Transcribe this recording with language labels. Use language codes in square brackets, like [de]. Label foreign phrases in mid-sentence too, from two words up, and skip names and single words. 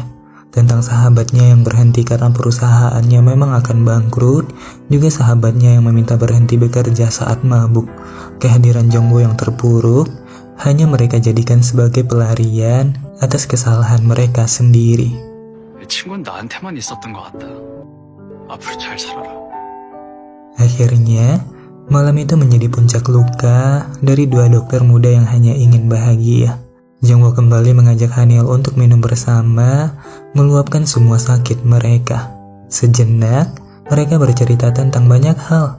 [id] Tentang sahabatnya yang berhenti karena perusahaannya memang akan bangkrut, juga sahabatnya yang meminta berhenti bekerja saat mabuk. Kehadiran Jongwoo yang terpuruk hanya mereka jadikan sebagai pelarian atas kesalahan mereka sendiri. [ko] 친구는 나한테만 있었던 것 같다. 앞으로 잘 살아라. [id] Akhirnya, malam itu menjadi puncak luka dari dua dokter muda yang hanya ingin bahagia. Jongwoo kembali mengajak Haneol untuk minum bersama, meluapkan semua sakit mereka. Sejenak, mereka bercerita tentang banyak hal.